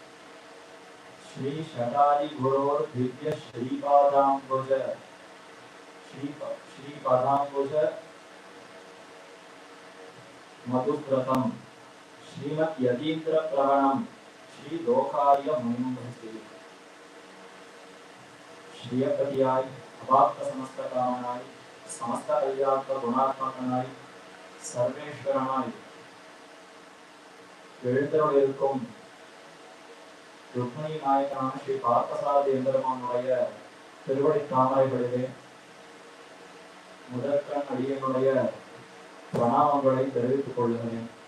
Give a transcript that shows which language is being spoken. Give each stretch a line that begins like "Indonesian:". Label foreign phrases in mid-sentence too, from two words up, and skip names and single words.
Sanskrit: श्रीशटादिगुरोर्दिव्य श्रीपादाम्बुज मधुव्रतं श्रीमद्यतीन्द्रप्रवणं श्रीलोकार्य मुनिं भजे। श्रीयपतियाय अवाप्त समस्त कामनाय समस्त कल्याण गुणात्मकनाय सर्वेश्वरनाय
Tamil: எழுந்தருளிருக்கும் ருக்மிணி நாயகனான ஸ்ரீ பார்த்தசாரதி எம்பெருமானுடைய திருவடி தாமரைகளிலே முதற்கண் அடியனுடைய பிரணாமங்களை தெரிவித்துக் கொள்கிறேன்.